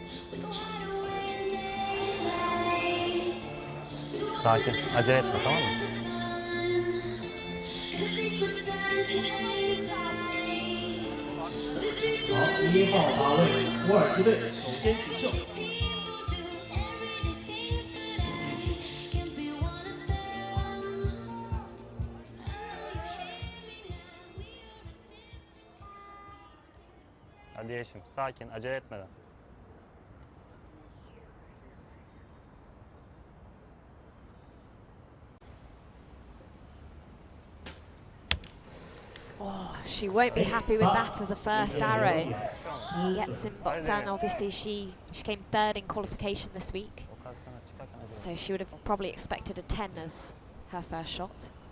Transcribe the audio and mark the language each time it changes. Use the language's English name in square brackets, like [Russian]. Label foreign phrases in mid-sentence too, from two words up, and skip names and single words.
[Turkish] Sakin, acele etme, tamam mı? [Chinese] 好，1号靶位，土耳其队首先取胜。 [Turkish] Hadi Yeşim, sakin, acele etmeden. [English] Oh, she won't be happy with that as a first arrow. Yesim Bostan, obviously she came third in qualification this week, so she would have probably expected a 10 as her first shot.